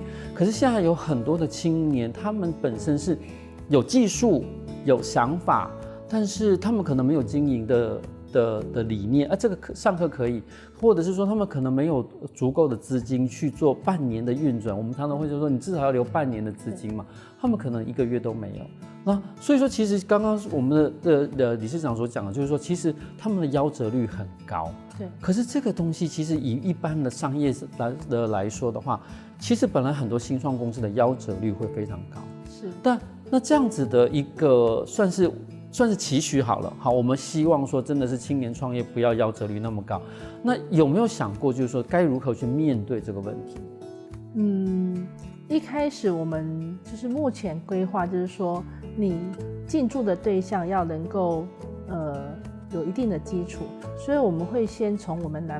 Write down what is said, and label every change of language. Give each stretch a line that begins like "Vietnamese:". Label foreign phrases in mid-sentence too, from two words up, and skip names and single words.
Chinese: 可是現在有很多的青年，他們本身是有技術、有想法，但是他們可能沒有經營的理念，這個上課可以，或者是說他們可能沒有足夠的資金去做半年的運轉。我們常常會說，你至少要留半年的資金嘛，他們可能1個月都沒有。那所以說，其實剛剛我們的理事長所講的，就是說，其實他們的夭折率很高。對。可是這個東西，其實以一般的商業來說的話，其實本來很多新創公司的夭折率會非常高。是。但那这样子的一个算是期许好了。好，我们希望说真的是青年创业不要夭折率那么高。那有没有想过，就是说该如何去面对这个问题？一开始我们就是目前规划，就是说你进驻的对象要能够有一定的基础，所以我们会先从我们南